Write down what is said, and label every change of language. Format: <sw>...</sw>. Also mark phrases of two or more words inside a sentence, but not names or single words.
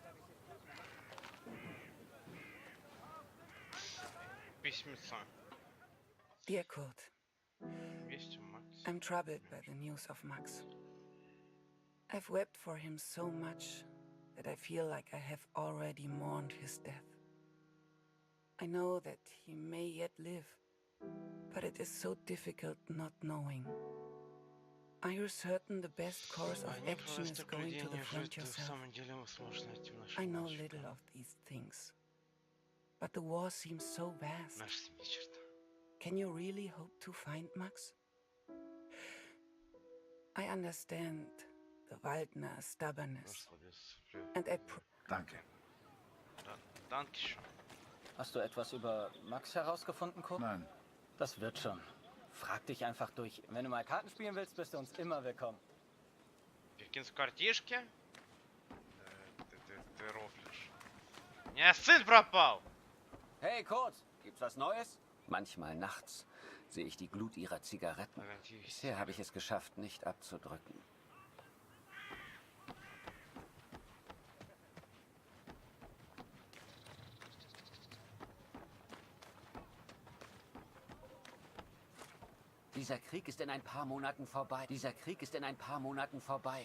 <ru>Письмеца.</ru> <en>Dear Kurt,</en> <ru>Вести Макс.</ru> <en>I'm troubled by the news of Max. I've wept for him so much that I feel like I have already mourned his death. I know that he may yet live, but it is so difficult not knowing. Are you certain the best course of action is going to the front yourself? I know little of these things, but the war seems so vast. Can you really hope to find Max? I understand the Waldner stubbornness, and I</en> <de>Danke. Dankeschön. Hast du etwas über Max herausgefunden, Kurt? Nein. Das wird schon. Frag dich einfach durch. Wenn du mal Karten spielen willst, bist du uns immer willkommen.</de> <ru>Пекинские картишки? Ты рофлишь. У меня сын пропал!</ru> <de>Hey Kurt, gibt's was Neues? Manchmal nachts sehe ich die Glut ihrer Zigaretten. Bisher habe ich es geschafft, nicht abzudrücken. Dieser Krieg ist in ein paar Monaten vorbei. Dieser Krieg ist in ein paar Monaten vorbei.</de>